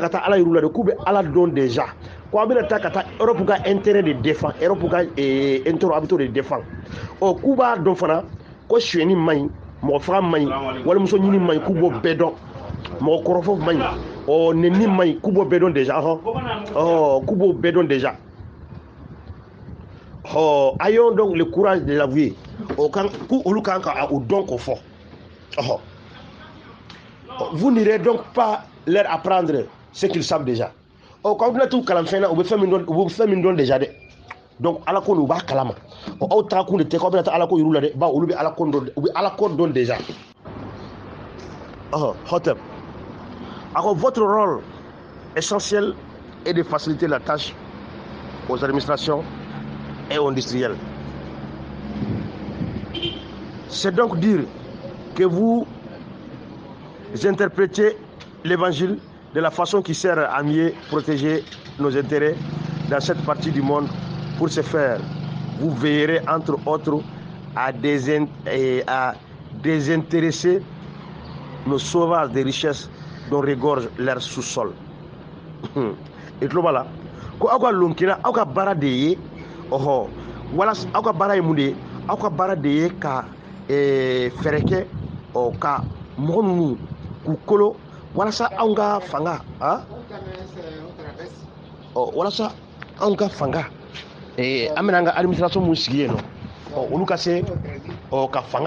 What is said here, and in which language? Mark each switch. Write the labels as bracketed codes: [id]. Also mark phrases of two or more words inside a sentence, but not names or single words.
[bm] ka taa ala yiru la de k'u bɛ ala don déjà ko aw bɛna taa ka taa Europe ka intérêt de défend Europe ka intérêt a bɛ t'o de défend k'u b'a dɔn fana ko suyɛni man ɲi mɔgɔ faga man ɲi walimuso ɲini man ɲi k'u b'o bɛɛ dɔn mɔgɔ kɔrɔfɔ man ɲi neni man ɲi k'u b'o bɛɛ dɔn déjà k'u b'o bɛɛ dɔn déjà [fr] ayons donc le courage de l'avouer [bm] k'olu kan ka o dɔn k'o fɔ [fr] vous n'irez donc pas leur apprendre ce qu'ils savent déjà. Quand vous êtes tout kalamfena, vous faites [bm] min don [fr] déjà de. [bm] Donc ala ko b'a kalama. Aw ta kun de te ko bena ala ko yuru la de ba olu be ala ko don déjà. Hotep. [fr] Alors votre rôle essentiel est de faciliter la tâche aux administrations et aux industriels. C'est donc dire que vous interprétez l'évangile de la façon qui sert à mieux protéger nos intérêts dans cette partie du monde. Pour ce faire, vous veillerez entre autres à désintéresser nos sauvages des richesses dont regorge leur sous-sol. Et voilà. [bm] Ko aw ka lonkina aw ka baara de ye wala aw ka baara ye mun de ye aw ka baara de ye ka fɛɛrɛ kɛ ka mɔgɔ ninnu k'u kolo walasa anw ka fanga walasa anw ka fanga an bɛna an ka administration mun sigi yen nɔ olu ka se ka fanga